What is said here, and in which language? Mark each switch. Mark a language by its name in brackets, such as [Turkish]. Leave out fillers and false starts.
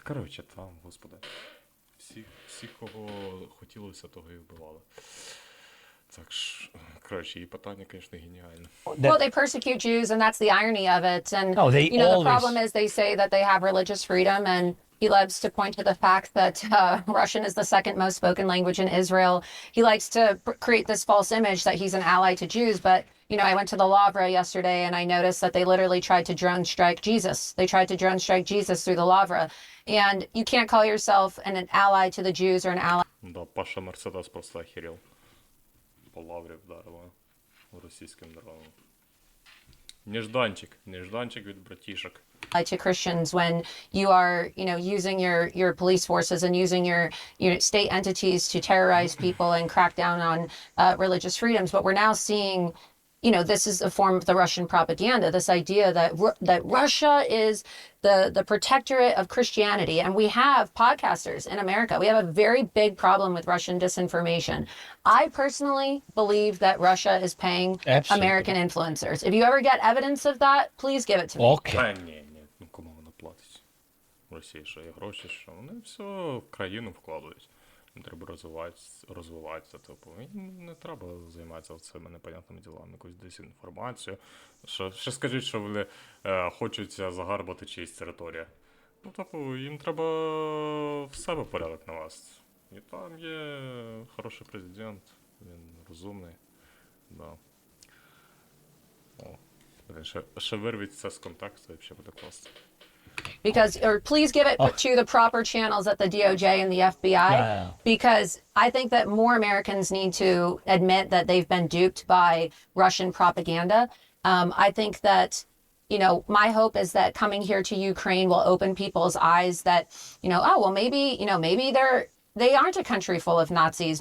[Ukrainian] Коротше, там, господи, всі, кого хотілося, того і вбивали. Так ж, коротше, її питання, звісно, геніальне. [English] Well, they persecute Jews, and that's the irony of it. And they the problem is they say that they have religious freedom, and he loves to point to the fact that Russian is the second most spoken language in Israel. He likes to create this false image that he's an ally to Jews, but I went to the Lavra yesterday and I noticed that they literally tried to drone strike Jesus. They tried to drone strike Jesus through the Lavra. And you can't call yourself an ally to the Jews or an ally. [Russian] Да, Паша Мерседес просто охерел. [Ukrainian] По Лаврі вдарила російським дроном. Нежданчик від братішок. [English] To Christians when you are, using your police forces and using your state entities to terrorize people and crack down on religious freedoms. But we're now seeing, this is a form of the Russian propaganda, this idea that Russia is the protectorate of Christianity. And we have podcasters in America. We have a very big problem with Russian disinformation. I personally believe that Russia is paying American influencers. If you ever get evidence of that, please give it to me. Okay. [Ukrainian] Ні, кому вона платить? Росії, що є гроші, що вони все в країну вкладають. Не треба розвиватися, не треба займатися цими непонятними ділами, якусь дезінформацію. Ще скажіть, що вони хочуть загарбати чиїсь територію. Ну, їм треба в себе порядок навести. І там є хороший президент, він розумний. Да. Ще вирвіть це з контексту, і взагалі буде класно. [English] Or please give it to the proper channels at the DOJ and the FBI, because I think that more Americans need to admit that they've been duped by Russian propaganda. I think that, my hope is that coming here to Ukraine will open people's eyes that, maybe they aren't a country full of Nazis.